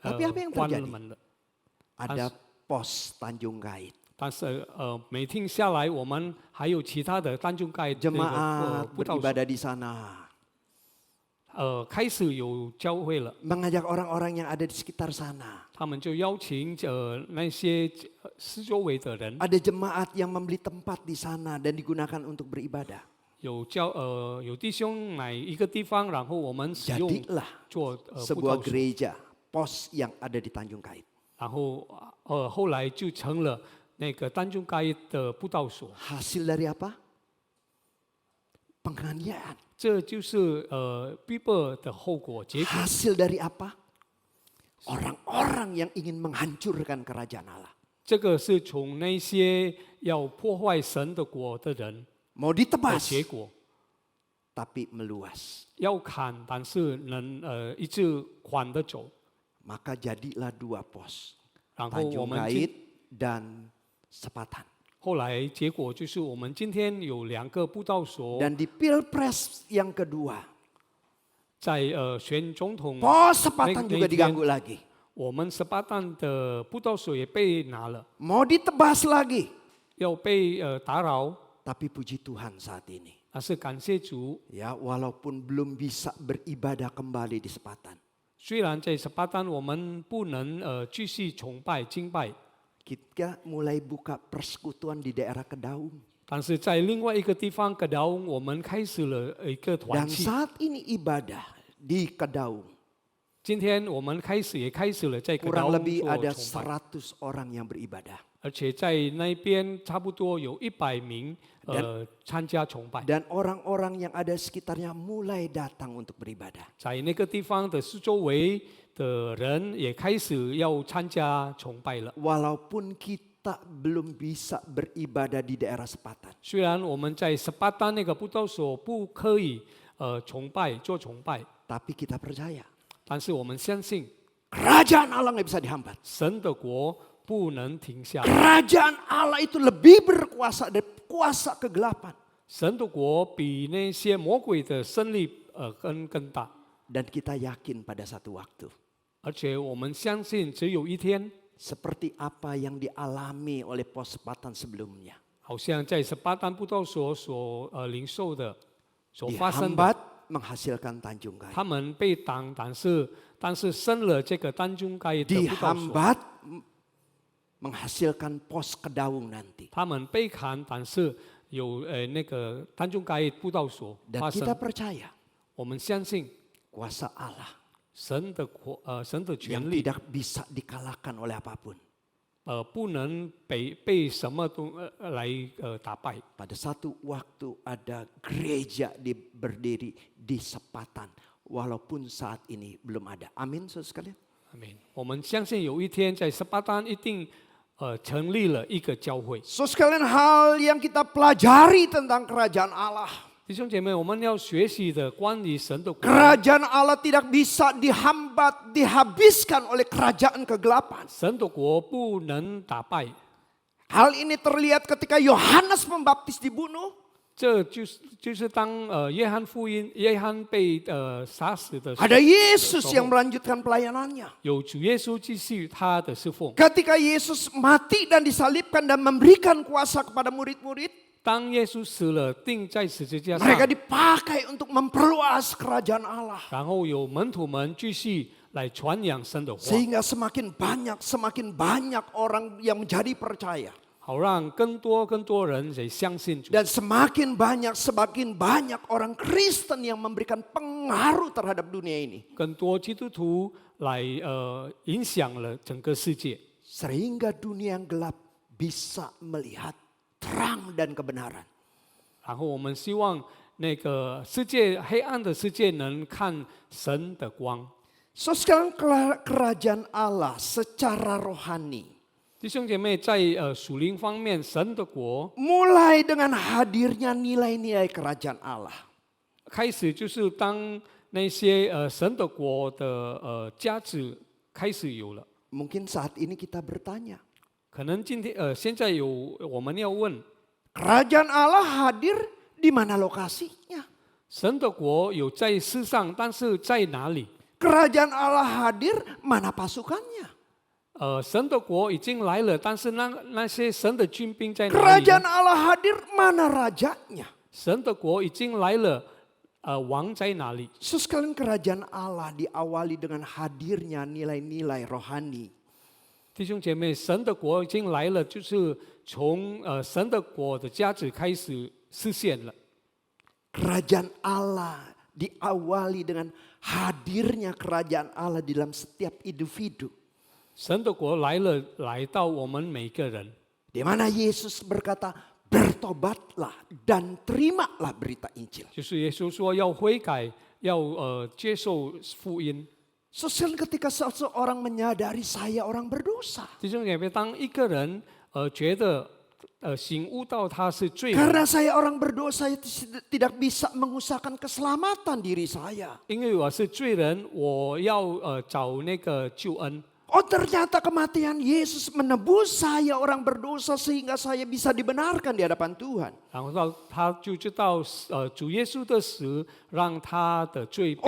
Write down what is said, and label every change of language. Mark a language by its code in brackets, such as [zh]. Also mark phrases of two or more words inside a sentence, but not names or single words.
[id] Tapi apa yang [zh] 关了 [id] terjadi? [zh] 门了。 [id] Ada Pos Tanjung Kait. [zh] 但是每天下来，我们还有其他的单中盖这个 [id] Jemaat [zh] 布道所 [id] beribadah di sana. [zh] 开始有教会了， [id] Mengajak orang-orang yang ada di sekitar sana. [zh] 他们就邀请那些四周围的人， [id] Ada jemaat yang membeli tempat di sana dan digunakan untuk beribadah. [zh] 有弟兄买一个地方，然后我们使用 [id] Jadilah [zh] 做布 [id] sebuah [zh] 道所， [id] gereja pos yang ada di Tanjung Kait. [zh] 然后后来就成了那个单中盖的布道所。 [id] Hasil dari apa? Penganiayaan. [zh] 这就是逼迫的后果结果。 [id] Hasil dari apa? Orang-orang yang ingin menghancurkan kerajaan Allah. [zh] 这个是从那些要破坏神的国的人 [id] Mau [zh] 的 [id] ditebas, [zh] 结果， [id] tapi meluas. [zh] 要砍，但是能一直缓的走。 [id] Maka jadilah 2 pos. [zh] 然后我 Tanjung 们 [id] Kait dan Sepatan. [zh] 后来结果就是我们今天有2个布道所， [id] Dan di Pilpres yang kedua, [zh] 在选总统， [id] pos Sepatan Nek- juga Nek- diganggu lagi. [zh] 我们18弹的布道所也被拿了， [id] Mau ditebas lagi. [zh] 要被打扰。 [id] Tapi puji Tuhan saat ini. [zh] 但是感谢主， [id] Ya, walaupun belum bisa beribadah kembali di Sepatan. [zh] 虽然在18弹我们不能继续崇拜敬拜， [id] Kita mulai buka persekutuan di daerah Kedaung. [zh] 但是在另外一个地方Kedaung，我们开始了一个团 [id] Dan [zh] 契。 [id] saat ini ibadah di Kedaung. [zh] 今天我们也开始了在 [id] Kurang Kedaung lebih [zh] 做 [id] ada [zh] 崇拜， [id] 100 orang yang beribadah. [zh] 而且在那边差不多有100名参加崇拜。 [id] Dan orang-orang yang ada sekitarnya mulai datang untuk beribadah. [zh] 在那个地方的四周围的人也开始要参加崇拜了。 [id] Walaupun kita belum bisa beribadah di daerah Sepatan. [zh] 虽然我们在18丹那个布道所不可以做崇拜， [id] Tapi kita percaya. [zh] 但是我们相信 [id] Kerajaan Allah nggak bisa dihambat. [zh] 神的国不能停下， [id] Kerajaan Allah itu lebih berkuasa dari kuasa kegelapan. [zh] 神的国比那些魔鬼的胜利更大。 [id] Dan kita yakin pada satu waktu. [zh] 而且我们相信，只有一天， [id] Seperti apa yang dialami oleh Pos Sepatan sebelumnya. [zh] 好像在18丹布道所领受的、所发生的， [id] Dihambat menghasilkan Tanjung Kait. [zh] 他们被挡，但是生了这个丹中盖的布道所， [id] Dihambat menghasilkan Pos Kedaung nanti. [zh] 他们被砍，但是有那个丹中盖布道所 [id] Dan [zh] 发 [id] kita [zh] 生。 [id] percaya [zh] 我们相信 [id] kuasa Allah [zh] 神的权 [id] yang [zh] 力， [id] tidak bisa dikalahkan oleh apapun. [zh] 不能被什么都来打败。 [id] Pada satu waktu ada gereja berdiri di Sepatan. Walaupun saat ini belum ada. Amin, saudara sekalian. [zh] 阿门。我们相信有一天在18丹一定成立了一个教会。 [id] Saudara sekalian, hal yang kita pelajari tentang kerajaan Allah. [zh] 弟兄姐妹，我们要学习的关于神的国， [id] Kerajaan Allah tidak bisa dihambat, dihabiskan oleh kerajaan kegelapan. [zh] 神的国不能打败。 [id] Hal ini terlihat ketika Yohanes Pembaptis dibunuh. [zh] 这就是当约翰被杀死的时候， [id] Ada Yesus yang melanjutkan pelayanannya. [zh] 有主耶稣继续他的侍奉。 [id] Ketika Yesus mati dan disalibkan dan memberikan kuasa kepada murid-murid, [zh] 当耶稣死了，钉在十字架上， [id] mereka dipakai untuk memperluas kerajaan Allah. [zh] 然后有门徒们继续来传扬神的话， [id] Sehingga semakin banyak orang yang menjadi percaya. [zh] 好让更多人也相信主。 [id] Dan semakin banyak orang Kristen yang memberikan pengaruh terhadap dunia ini. [zh] 更多基督徒来影响了整个世界， [id] Sehingga dunia yang gelap bisa melihat terang dan kebenaran. [zh] 然后我们希望那个世界黑暗的世界能看神的光。 [id] So sekarang kerajaan Allah secara rohani [zh] 弟兄姐妹，在属灵方面，神的国 [id] mulai dengan hadirnya nilai-nilai kerajaan Allah. [zh] 开始就是当那些神的国的价值开始有了。 [id] Mungkin saat ini kita bertanya, [zh] 可能现在我们要问， [id] kerajaan Allah hadir di mana lokasinya? [zh] 神的国有在世上，但是在哪里？ [id] Kerajaan Allah hadir, mana pasukannya? [zh] 神的国已经来了，但是那些神的军兵在哪里 [id] Kerajaan [zh] 呢？ [id] Allah hadir, mana rajanya? [zh] 神的国已经来了，王在哪里？ [id] Sekalian kerajaan Allah diawali dengan hadirnya nilai-nilai rohani. [zh] 弟兄姐妹，神的国已经来了，就是从神的国的价值开始实现了。 [id] Kerajaan Allah diawali dengan hadirnya kerajaan Allah di dalam setiap individu. [zh] 神的国来了，来到我们每个人。 [id] Di mana Yesus berkata, bertobatlah dan terimalah berita Injil. [zh] 就是耶稣说要悔改，要接受福音。 [id] Sesuai ketika seseorang menyadari saya orang berdosa. [zh] 弟兄姐妹，当一个人觉得醒悟到他是罪人， [id] Karena saya orang berdosa, saya tidak bisa mengusahakan keselamatan diri saya. [zh] 因为我是罪人，我要找那个救恩。 [id] Oh ternyata kematian Yesus menebus saya orang berdosa sehingga saya bisa dibenarkan di hadapan Tuhan. [zh] 然后他就知道主耶稣的死让他的罪被